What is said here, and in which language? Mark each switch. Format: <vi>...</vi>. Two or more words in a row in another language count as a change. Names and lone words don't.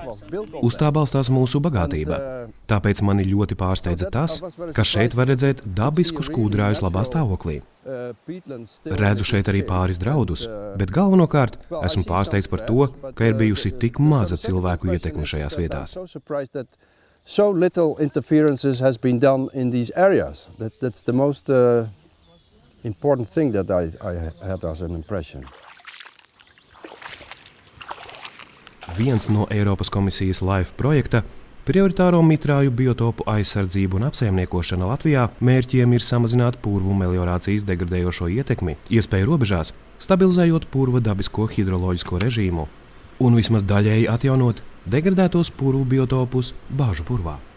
<lv>Uz tā balstās mūsu bagātība. Tāpēc mani ļoti pārsteidza tas, ka šeit var redzēt dabiskus kūdrājus labā stāvoklī. Redzu šeit arī pāris draudus, bet galvenokārt esmu pārsteigts par to, ka ir bijusi tik maza cilvēku ietekme šajās vietās.</lv> <en>So little interferences has been done in these areas. That's the most important thing that I had as an impression.</en> <lv>Viens no Eiropas komisijas LIFE projekta prioritāro mitrāju biotopu aizsardzību un apsaimniekošana Latvijā mērķiem ir samazināt purvu meliorācijas degradējošo ietekmi, iespēju robežās stabilizējot purva dabisko hidroloģisko režīmu un vismaz daļēji atjaunot degradētos purvu biotopus Bāžu purvā.</lv>